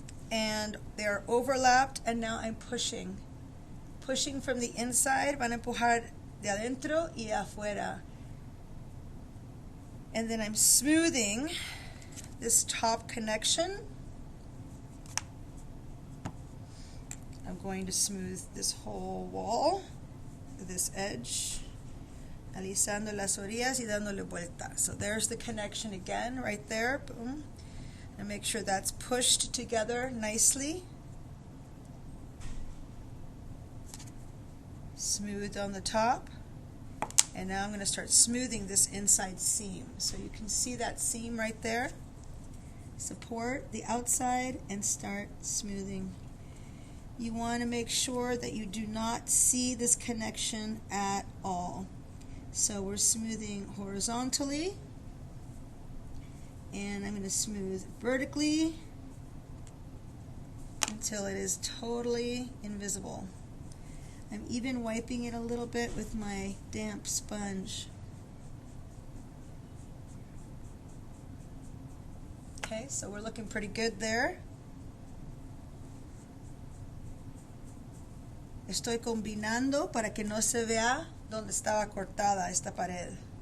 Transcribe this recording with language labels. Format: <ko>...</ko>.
<en>And they're overlapped, and now I'm pushing. Pushing from the inside, van a empujar de adentro y afuera. And then I'm smoothing this top connection. I'm going to smooth this whole wall, this edge.</en> <es>Alisando las orillas y dándole vuelta.</es> <en>So there's the connection again, right there. Boom. And make sure that's pushed together nicely. Smooth on the top. And now I'm going to start smoothing this inside seam. So you can see that seam right there. Support the outside and start smoothing. You want to make sure that you do not see this connection at all. So we're smoothing horizontally, and I'm going to smooth vertically, and until it is totally invisible. I'm even wiping it a little bit with my damp sponge. Okay, so we're looking pretty good there.</en> <es>Estoy combinando para que no se vea donde estaba cortada esta pared.</es>